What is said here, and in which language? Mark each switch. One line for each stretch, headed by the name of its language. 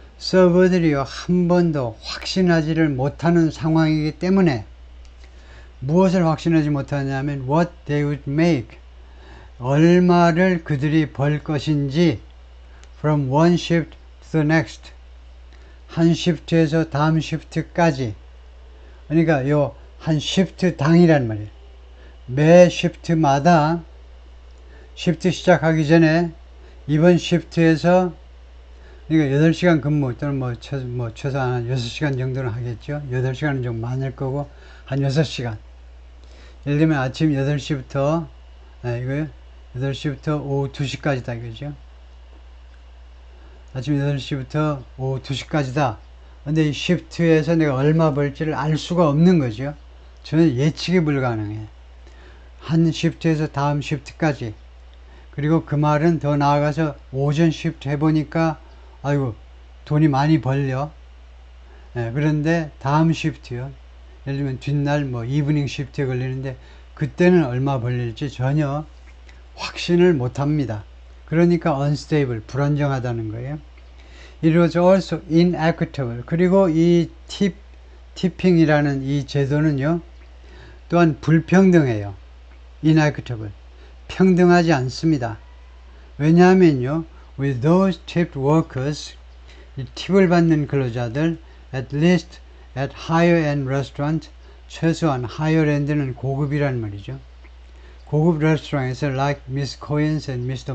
Korean: 서버들이요, 한 번도 확신하지를 못하는 상황이기 때문에 무엇을 확신하지 못하냐면
English: what they would make.
Korean: 얼마를 그들이 벌 것인지
English: from one shift to the next.
Korean: 한 시프트에서 다음 시프트까지. 그러니까 요 한 시프트 당이란 말이에요. 매 시프트마다 시프트 시작하기 전에 이번 시프트에서 그러니까 8시간 근무 또는 최소한 한 6시간 정도는 하겠죠. 8시간은 좀 많을 거고 한 6시간. 예를 들면 아침 8시부터 이거요. 8시부터 오후 2시까지다 이거죠. 아침 8시부터 오후 2시까지다. 근데 이 시프트에서 내가 얼마 벌지를 알 수가 없는 거죠. 저는 예측이 불가능해. 한 시프트에서 다음 시프트까지. 그리고 그 말은 더 나아가서 오전 시프트 해보니까 아이고 돈이 많이 벌려. 그런데 다음 시프트요. 예를 들면 뒷날 이브닝 시프트에 걸리는데 그때는 얼마 벌릴지 전혀 확신을 못합니다. 그러니까 unstable, 불안정하다는 거예요.
English: It was also inequitable.
Korean: 그리고 이 티핑이라는 이 제도는요, 또한 불평등해요. inequitable. 평등하지 않습니다. 왜냐하면요,
English: with those tipped workers,
Korean: 이 팁을 받는 근로자들,
English: at least at higher end restaurant,
Korean: 최소한
English: higher end는
Korean: 고급이란 말이죠. 고급 레스토랑에서 like Miss Cohen's and Mr.